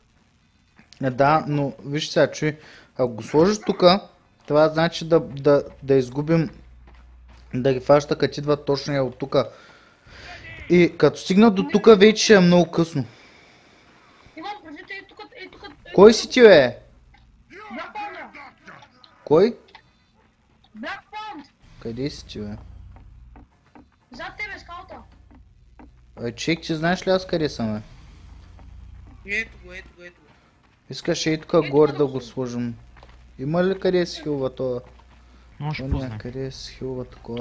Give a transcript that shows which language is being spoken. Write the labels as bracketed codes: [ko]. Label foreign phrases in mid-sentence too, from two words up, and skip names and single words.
[bg] Да, но виж сега, чуй. Ако го сложиш тук, това значи да изгубим да ги фаща, като идват точно е от тука. И като стигнат до тука, вече ще е много късно. Имам предвид и тук. Кой си ти, бе? Black Pound. Кой? Black Pound. Къде си ти, бе? Зад тебе, скаута. Чек, ти знаеш ли аз къде съм, бе? Ето го. Искаш и тук горе да го сложим. Има ли къде си хилва това? Но ще Оня, пусне. къде си хилва такова?